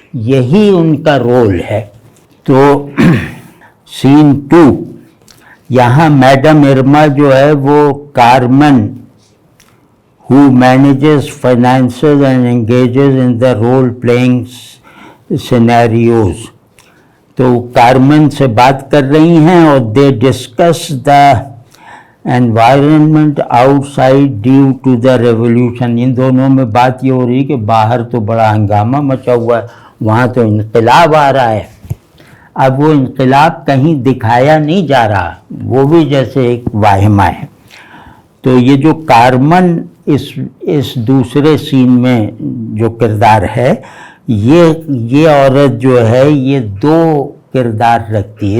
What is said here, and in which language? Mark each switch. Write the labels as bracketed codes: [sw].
[ur] یہی ان کا رول ہے. تو سین 2، یہاں میڈم ارما جو ہے وہ کارمن [en] who manages finances and engages in the role-playing scenarios. [ur] تو کارمن سے بات کر رہی ہیں، اور [en] they discuss the environment outside due to the revolution. [ur] ان دونوں میں بات یہ ہو رہی کہ باہر تو بڑا ہنگامہ مچا ہوا ہے، وہاں تو انقلاب آ رہا ہے. اب وہ انقلاب کہیں دکھایا نہیں جا رہا، وہ بھی جیسے ایک واہمہ ہے. تو یہ جو کارمن اس دوسرے سین میں جو کردار ہے، یہ عورت جو ہے یہ 2 کردار رکھتی ہے.